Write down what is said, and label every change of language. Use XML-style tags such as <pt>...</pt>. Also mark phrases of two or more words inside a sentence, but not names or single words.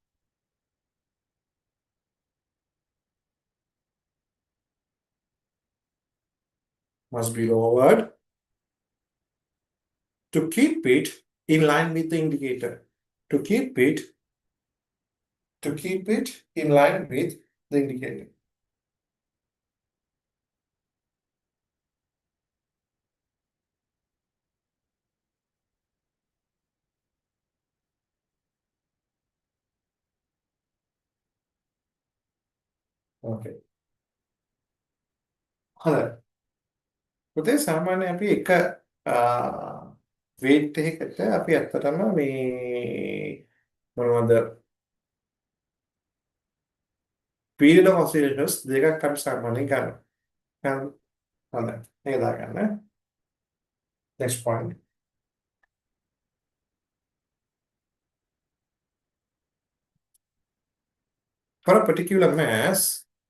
<en>Must be lowered to keep it in line with the indicator. To keep it in line with the indicator. Okay.</en> <si>හොඳයි. පුතේ සාමාන්‍ය අපි එක weight එකකට අපි ඇත්තටම මේ මොනවද</si> <en>period of oscillations</en> <si>දෙකක් අපි සාමාන්‍යයෙන් ගන්නවා. හොඳයි. මේක දාගන්න.</si> <en>Next point. For a particular mass,</en>